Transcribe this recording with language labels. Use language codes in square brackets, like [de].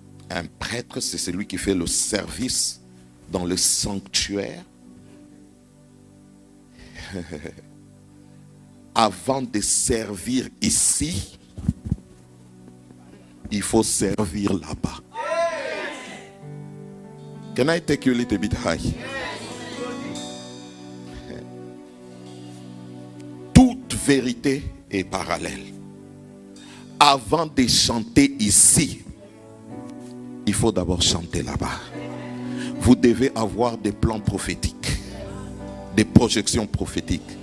[fr] Un prêtre, c'est celui qui fait le service dans le sanctuaire. Avant de servir ici, il faut servir là-bas. [en] Can I take you a little bit high? [fr] Toute vérité est parallèle. Avant de chanter ici, il faut d'abord chanter là-bas. Vous devez avoir des plans prophétiques, des projections prophétiques.